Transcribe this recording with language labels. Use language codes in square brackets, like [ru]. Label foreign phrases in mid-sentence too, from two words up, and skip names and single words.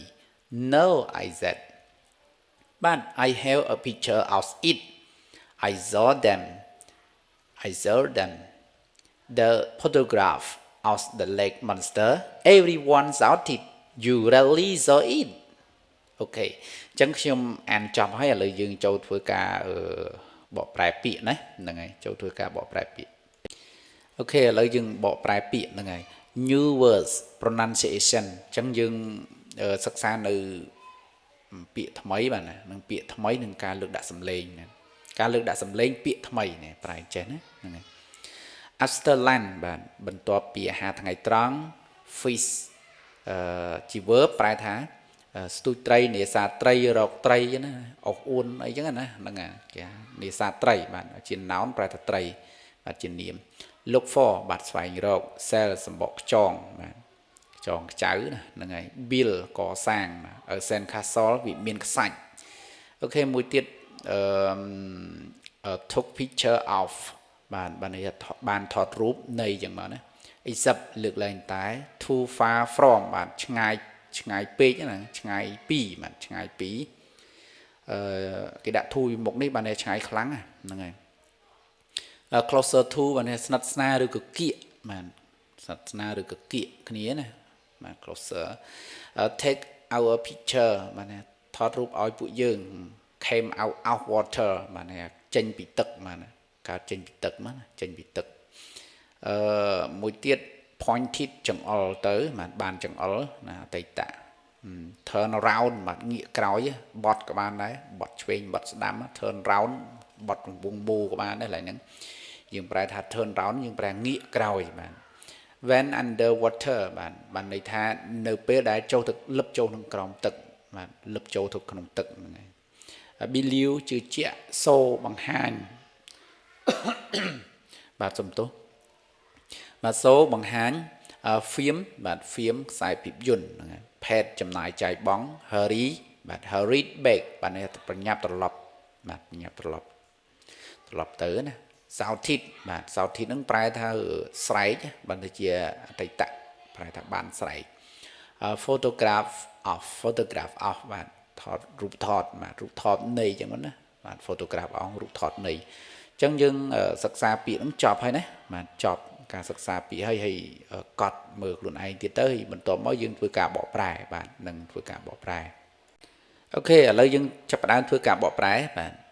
[en] No, I said. But I have a picture of it. I saw them. The photograph of the lake monster. Everyone shouted, "You really saw it?" [km] Okay. ចឹងខ្ញុំអានចប់ហើយឥឡូវយើងចូលធ្វើការបកប្រែពាក្យណាហ្នឹងហើយចូលធ្វើការបកប្រែពាក្យអូខេឥឡូវយើងបកប្រែពាក្យហ្នឹងហើយ [en] new words [km] pronunciation ចឹងយើងសិក្សានៅពាក្យថ្មីបាទណានឹងពាក្យថ្មីនឹងការលើកដាក់សំឡេងណាការលើកដាក់សំឡេងពាក្យថ្មីនេះ ប្រែចេះណាហ្នឹងហើយ [en] after lunch [km] បាទបន្ទាប់ពីអាហារថ្ងៃត្រង់ fish ជា verb ប្រែថាស្ទូចត្រីនេសាទត្រីរកត្រីណាអុកអួនអីចឹងណាហ្នឹងគេនេសាទត្រីបាទជា noun ប្រែថាត្រីបាទជានាម [en] look for [km] បាទស្វែងរក sell សម្បកខ្យងបាទខ្យងខ្ចៅណាហ្នឹងហើយ build កសាង [en] sand castle [km] វាមានខ្សាច់អូខេមួយទៀត [en] took picture of [km] បាទនេះបានថតរូបនៃចឹងមកណា except លើកឡើងតែ [en] too far from [km] បាទឆ្ងាយពេកណាឆ្ងាយពីបាទឆ្ងាយពីគេដាក់ to មុខនេះបានតែឆ្ងាយខ្លាំងហ្នឹងហើយ [en] closer to [km] បានតែស្និទ្ធស្នាលឬក៏គៀកបាទស្និទ្ធស្នាលឬក៏គៀកគ្នាណាបាទ [en] closer take our picture [km] បាទថតរូបឲ្យពួកយើង [en] came out of water [km] បាទ ចេញពីទឹកបាទកើតចេញពីទឹកមកចេញពីទឹកមួយទៀត pointed ចង្អុលទៅបានចង្អុលណាអ តីត [en] turn around [km] បាទងាកក្រោយបត់ក៏បានដែរបត់ឆ្វេងបត់ស្ដាំ [en] turn round [km] បត់កំពុងមូក៏បានដែរឡើយហ្នឹងយើងប្រែថា [en] turn round [km] យើងប្រែងាកក្រោយបាទ [en] when under water [km] បានន័យថានៅពេលដែលចូលទៅលឹបចូលក្នុងក្រោមទឹកបាទលឹបចូលទៅក្នុងទឹកហ្នឹងហើយ believe ជឿជាក់ so បង្ហាញ បាទសំទោសបាទ so បង្ហាញ film បាទ film ខ្សែភាពយន្តហ្នឹងហើយ paid ចំណាយចាយបង់ hurry បាទ [en] hurried back [km] បាទនេះប្រញាប់ត្រឡប់បាទ ប្រញាប់ត្រឡប់ទៅណា shouted បាទ shouted ហ្នឹងប្រែថាស្រែកបាទទៅជាអតីតប្រែថាបានស្រែក [en] photograph of [km] បាទថតរូបថតបាទរូបថតនៃអញ្ចឹងណាបាទ [en] photograph of [km] រូបថតនៃអញ្ចឹងយើងសិក្សាពាក្យហ្នឹងចប់ហើយណាបាទចប់ការសិក្សាពាក្យហើយកត់មើលខ្លួនឯងទៀតទៅហើយបន្ទាប់មកយើងធ្វើការបកប្រែបាទនឹងធ្វើការបកប្រែអូខេឥឡូវយើងចាប់ផ្ដើមធ្វើការបកប្រែបាទ